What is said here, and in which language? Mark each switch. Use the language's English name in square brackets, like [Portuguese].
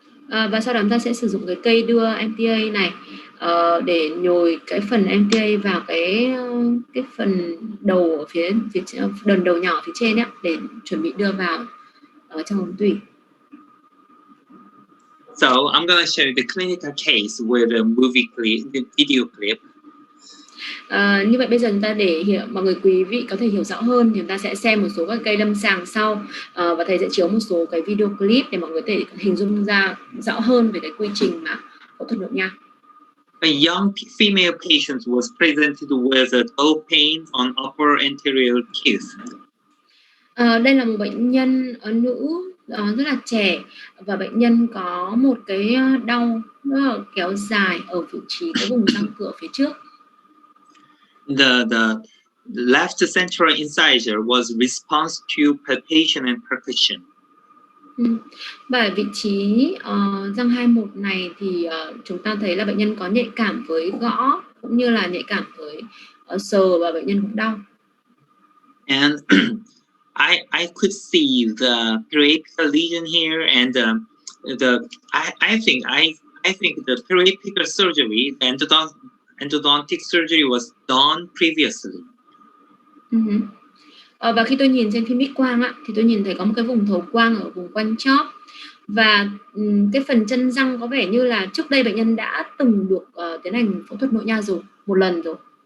[Vietnamese] Và sau đó chúng ta sẽ sử dụng cái cây đưa MTA này để nhồi cái phần MTA vào cái phần đầu ở phía đần đầu nhỏ phía trên ấy, để chuẩn bị đưa vào trong ống tủy. [English] So I'm going to show you the clinical case with the video clip. [Vietnamese] Như vậy bây giờ chúng ta để mọi người quý vị có thể hiểu rõ hơn thì chúng ta sẽ xem một số các cây lâm sàng sau và thầy sẽ chiếu một số cái video clip để mọi người có thể hình dung ra rõ hơn về cái quy trình mà phẫu thuật nội nha. [English] A young female patient was presented with a dull pain on upper anterior teeth. [Vietnamese] Đây là một bệnh nhân nữ rất là trẻ và bệnh nhân có một cái đau rất là kéo dài ở vị trí cái vùng răng cửa phía trước. [English] The left central incisor was response to palpation and percussion. [Vietnamese] Và ở vị trí răng 21 này thì chúng ta thấy là bệnh nhân có nhạy cảm với gõ cũng như là nhạy cảm với sờ và bệnh nhân cũng đau. [English] And I could see the periapical lesion here, and I think the periapical surgery, the endodontic surgery was done previously. [Vietnamese] Và khi tôi nhìn trên phim X quang thì tôi nhìn thấy có một cái vùng thấu quang ở vùng quanh chóp và cái phần chân răng có vẻ như là trước đây bệnh nhân đã từng được tiến hành phẫu thuật nội nha rồi một lần rồi.